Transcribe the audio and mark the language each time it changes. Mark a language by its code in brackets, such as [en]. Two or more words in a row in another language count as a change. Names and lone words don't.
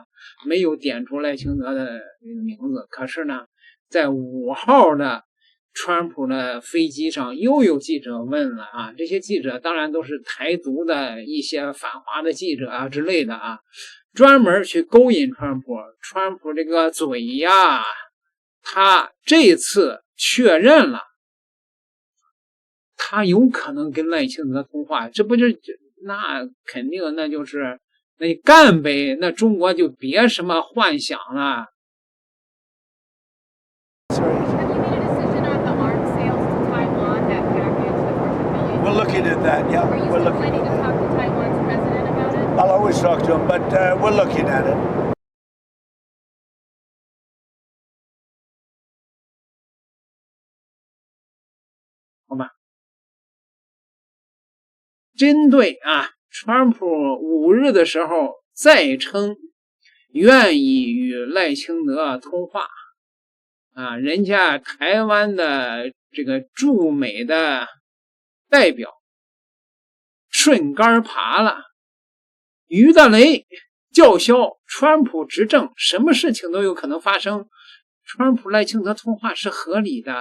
[zh] 沒有點出賴清德的名字。可是呢，在5號的川普的飛機上又有記者問了啊，這些記者當然都是台獨的一些反華的記者啊之類的啊，專門去勾引川普。川普這個嘴呀，他這次確認了他有可能跟賴清德通話，這不就那肯定那就是那你幹唄，那中國就別什麼幻想了。 [en] We're looking at that, yeah. Are you planning to talk to Taiwan's president about it? I'll always talk to him, but we're looking at it. [zh] 好吧。針對川普5日的時候再稱願意與賴清德通話人家台灣的這個駐美的代表順杆爬了，於德雷叫囂川普執政什麼事情都有可能發生，川普賴清德通話是合理的。